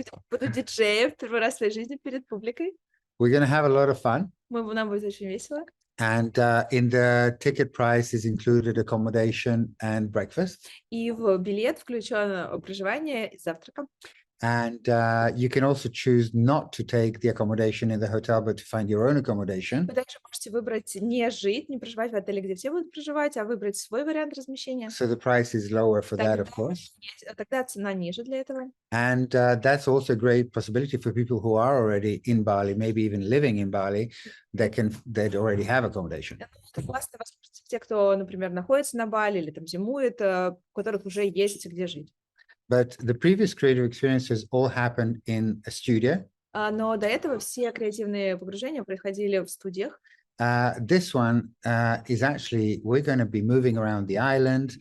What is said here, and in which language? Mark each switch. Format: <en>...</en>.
<ru>Буду диджеем первый раз в своей жизни перед публикой.</ru> <en>We're going to have a lot of fun.</en> <ru>Нам будет очень весело.</ru> <en>And in the ticket price is included accommodation and breakfast.</en> <ru>И в билет включено проживание и завтрак.</ru> <en>And you can also choose not to take the accommodation in the hotel, but to find your own accommodation.</en> <ru>Вы также можете выбрать не жить, не проживать в отеле, где все будут проживать, а выбрать свой вариант размещения.</ru> <en>So the price is lower for that, of course.</en> <ru>Тогда цена ниже для этого.</ru> <en>And that's also a great possibility for people who are already in Bali, maybe even living in Bali, that already have accommodation.</en> <ru>Это классная возможность те, кто, например, находится на Бали или там зимует, у которых уже есть где жить.</ru> <en>But the previous creative experiences all happened in a studio.</en> <ru>Но до этого все креативные погружения происходили в студиях.</ru> <en>This one is actually, we're going to be moving around the island.</en>